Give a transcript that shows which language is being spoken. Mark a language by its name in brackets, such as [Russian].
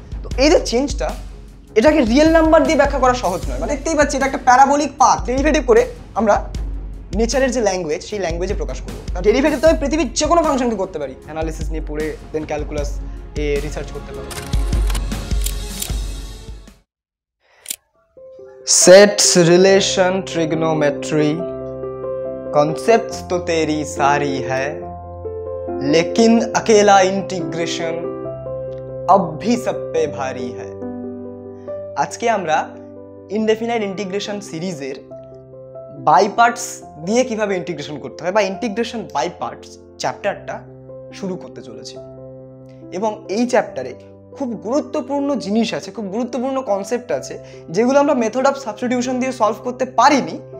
[Bangla] তো এই যে চেঞ্জটা, এটাকে রিয়েল নাম্বার দিয়ে ব্যাখ্যা করা সহজ নয়। মানে দেখতেই পাচ্ছি এটা একটা প্যারাবোলিক পাথ। ডেরিভেটিভ করে আমরা নেচারের যে ল্যাঙ্গুয়েজ, সেই ল্যাঙ্গুয়েজে প্রকাশ করবো। ডেরিভেটিভ তো আমি পৃথিবীর যে কোনো ফাংশনকে করতে পারি, অ্যানালিসিস নিয়ে পড়ে দেন ক্যালকুলাস এ রিসার্চ করতে পারবো। [Hindi] सेट्स रिलेशन ट्रिग्नोमेट्री कॉन्सेप्ट्स तो तेरी सारी है, लेकिन अकेला इंटीग्रेशन अब भी सब पे भारी है। [Bangla] আজকে আমরা ইনডেফিনাইট ইন্টিগ্রেশন সিরিজের বাই পার্টস দিয়ে কিভাবে ইন্টিগ্রেশন করতে হয় বা ইন্টিগ্রেশন বাই পার্টস চ্যাপ্টারটা শুরু করতে চলেছি। এবং এই চ্যাপ্টারে খুব গুরুত্বপূর্ণ জিনিস আছে, খুব গুরুত্বপূর্ণ কনসেপ্ট আছে, যেগুলো আমরা মেথড অফ সাবস্টিটিউশন দিয়ে সলভ করতে পারিনি।